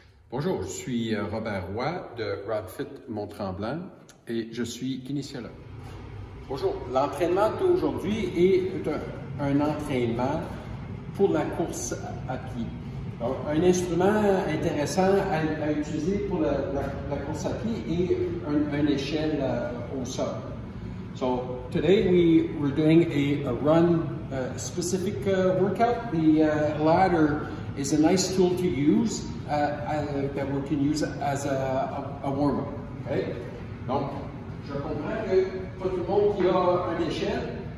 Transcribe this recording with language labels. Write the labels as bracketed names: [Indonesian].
[French] Bonjour, je suis Robert Roy de RodFit Mont-Tremblant et je suis kinésiologue. Bonjour, l'entraînement d'aujourd'hui est un entraînement pour la course à pied. Donc, un instrument intéressant à utiliser pour la course à pied est une échelle au sol. [English] So today we're doing a run specific workout. The ladder is a nice tool to use that we can use as a warm-up. Okay? [French] Donc, je comprends que pas tout le monde qui a une échelle.